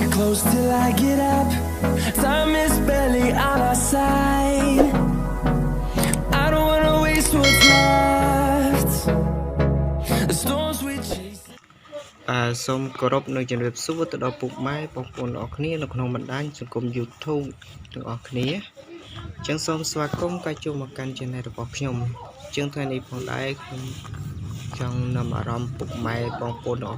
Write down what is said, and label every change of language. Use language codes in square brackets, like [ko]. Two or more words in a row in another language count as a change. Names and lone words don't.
[en] close till I get up. Time is barely on our side. I don't wanna waste what's left. The storms we chase. [km] សូមគោរពនៅជំរាបសួរទៅដល់ពុកម៉ែបងប្អូនទាំងអស់គ្នានៅក្នុងបណ្ដាញសង្គម YouTube ទាំងអស់គ្នាអញ្ចឹងសូមស្វាគមន៍ ក៏ចូលមកកាន់ Channel របស់ខ្ញុំអញ្ចឹងថ្ងៃនេះផងដែរខ្ញុំចង់នำអារម្មណ៍ពុកម៉ែបងប្អូនទាំងអ